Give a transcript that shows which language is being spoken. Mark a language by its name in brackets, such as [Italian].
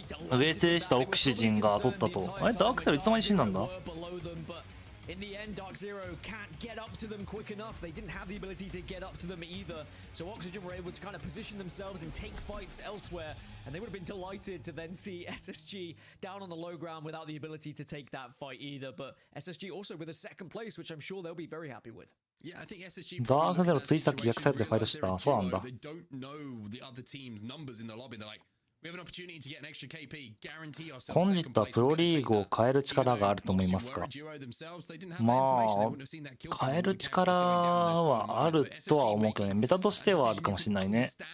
[Japanese] 上制したオクシジンが取ったと。あれダークゼロいつの間に死んだんだ [English] ？In the end, Dark Zero can't get up to them quick enough. They didn't have the ability to get up to them either. So Oxygen were able to kind of position themselves and take fights elsewhere. And they would have been delighted to then see SSG down on the low ground without the ability to take that fight either. But SSG also with a second place, which I'm sure they'll be very happy with. Yeah, I think SSG [Japanese] ダークゼロついさっき逆サイドでファイトしてた。そうなんだ。 [English] They don't know the other team's numbers in the lobby. They're like, we have an opportunity to get an extra KP, guarantee ourselves. [Japanese] 今日はプロリーグを変える力があると思いますか？まあ変える力はあるとは思うけどね。メタとしてはあるかもしれないね。